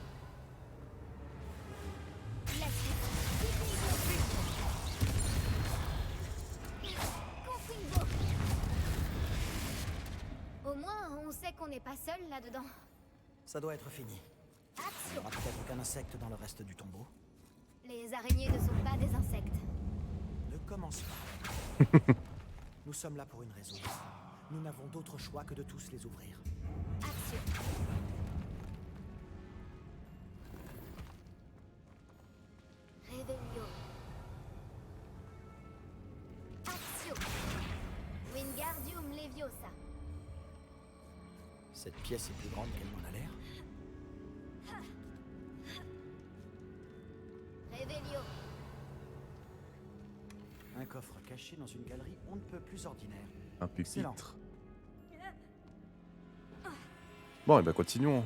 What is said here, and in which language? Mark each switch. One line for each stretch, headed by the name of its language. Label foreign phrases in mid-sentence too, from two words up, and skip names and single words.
French: Au moins, on sait qu'on n'est pas seul là-dedans. Ça doit être fini. Il n'y aura peut-être aucun insecte dans le reste du tombeau. Les araignées ne sont pas des insectes. Ne commence pas. Nous sommes là pour une raison. Nous n'avons d'autre choix que de tous les ouvrir. Action. Revelio. Action. Wingardium Leviosa. Cette pièce est plus grande qu'elle n'en a l'air. Revelio. Un coffre caché dans une galerie on ne peut plus ordinaire. Un Excellent. pupitre. Bon, et bah continuons.